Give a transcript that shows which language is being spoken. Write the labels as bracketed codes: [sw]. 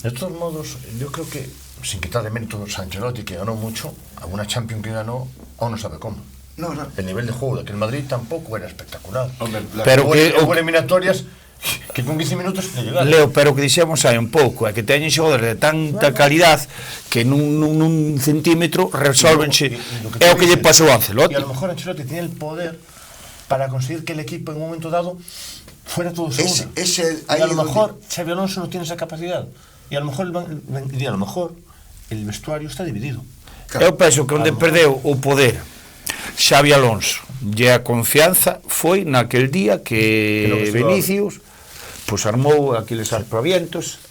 [es] De todos modos, yo creo que, sin quitar de mérito a Ancelotti, que ganó mucho, alguna Champions que ganó, o no sabe cómo. No. El nivel de juego de que el Madrid tampoco era espectacular. Hombre, pero que hubo eliminatorias que con 15 minutos te llegaron. [gl] Leo, pero que dixemos hai un pouco, é que teñen xogadores de tanta calidad que nun centímetro resolvense. É o que lle pasou a Ancelotti. [es] Y a lo mejor Ancelotti tiene el poder para conseguir que el equipo en un momento dado fuera todo seguro. Y a lo mejor Xabi Alonso no tiene esa capacidad. Y a lo mejor el vestuario está dividido. [gl] Eu penso que onde perdeu o poder Xabi Alonso e a confianza foi naquel día que Vinicius pois armou aqueles aspavientos.